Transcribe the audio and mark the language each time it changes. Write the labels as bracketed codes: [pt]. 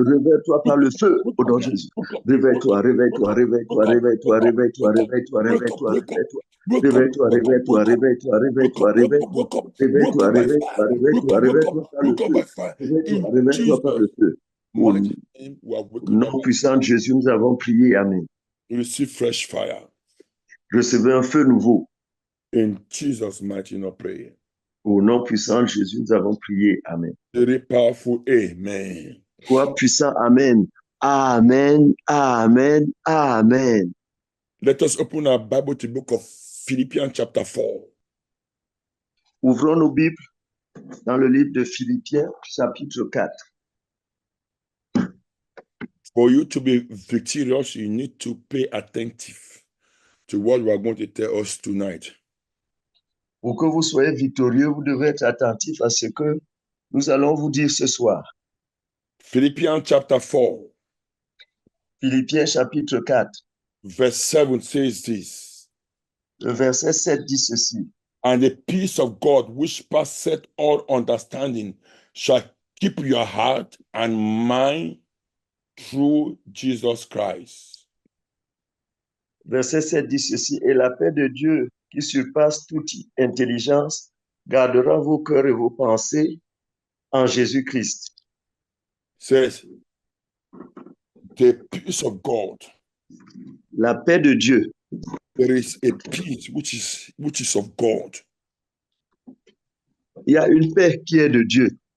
[fr] Réveille-toi par le feu, au nom de Jésus. Réveille-toi, réveille-toi, réveille-toi, réveille-toi, réveille-toi, réveille-toi, réveille-toi, réveille-toi. Réveille-toi, réveille-toi, réveille-toi, réveille-toi, réveille-toi. Réveille-toi, réveille-toi, réveille-toi, réveille-toi par le feu. Réveille-toi, réveille-toi par le feu. Au nom puissant de Jésus, nous avons prié. Amen. [en] Receive fresh fire. [fr] Recevez un feu nouveau. [en] In Jesus' mighty name, pray. [fr] Au nom puissant de Jésus, nous avons prié. [en] Amen. Very powerful. Amen. [fr] Toi puissant. Amen. Amen. Amen. Amen. [en] Let us open our Bible to the book of Philippians chapter 4. [fr] Ouvrons nos Bibles dans le livre de Philippiens, chapitre 4. [en] For you to be victorious, you need to pay attentive to what we are going to tell us tonight. [fr] Pour que vous soyez victorieux, vous devez être attentif à ce que nous allons vous dire ce soir. [en] Philippians chapter 4. [fr] Philippiens chapitre 4. [en] Verse 7 says this. [fr] Le verset 7 dit ceci. [en] And the peace of God, which passeth all understanding, shall keep your heart and mind through Jesus Christ. [fr] Verset 7 dit ceci. Et la paix de Dieu, qui surpasse toute intelligence, gardera vos cœurs et vos pensées en Jésus-Christ. [en] Says, the peace of God. [fr] La paix de Dieu. [en] There is a peace which is of God. [fr] Il y a une paix qui est de Dieu.